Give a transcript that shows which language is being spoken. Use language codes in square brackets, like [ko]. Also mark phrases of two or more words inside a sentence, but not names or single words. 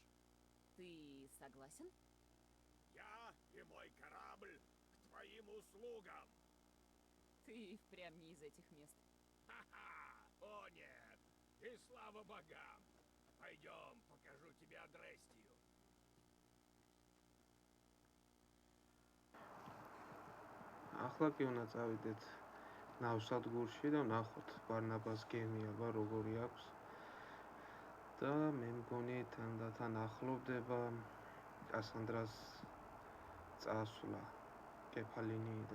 [ru] Ты согласен? Я и мой корабль к твоим услугам. Ты впрямь не из этих мест. Ха-ха! О нет! И слава богам! Пойдем, покажу тебе Адрестию. [ka] ახლა კი უნდა წავიდეთ ნავსადგურში და ვნახოთ ბარნაბას გემი აბა როგორი აქვს. და მე მგონი თანდათან ახლოვდება კასანდრას წასვლა კეფალინიიდან.